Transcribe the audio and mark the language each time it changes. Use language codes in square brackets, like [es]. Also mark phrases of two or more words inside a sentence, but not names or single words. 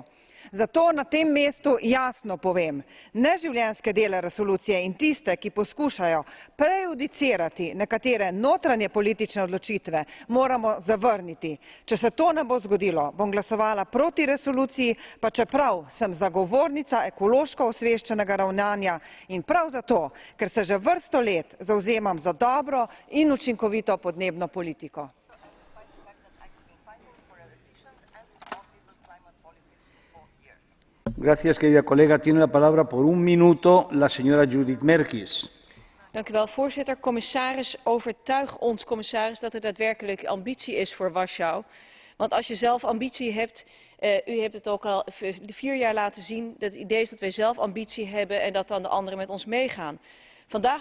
[sl] Zato na tem mestu jasno povem, neživljenjske dele resolucije in tiste, ki poskušajo prejudicirati nekatere notranje politične odločitve, moramo zavrniti. Če se to ne bo zgodilo, bom glasovala proti resoluciji, pa čeprav sem zagovornica ekološko osveščenega ravnanja in prav zato, ker se že vrsto let zavzemam za dobro in učinkovito podnebno politiko. [es] Gracias, querida colega. Tiene la palabra por 1 minuto la señora Judith Merkies. [nl] Dank u wel, voorzitter. Commissaris, overtuig ons, commissaris, dat er daadwerkelijk ambitie is voor Warschau. Want als je zelf ambitie hebt, u hebt het ook al 4 jaar laten zien, dat het idee is dat wij zelf ambitie hebben en dat dan de anderen met ons meegaan.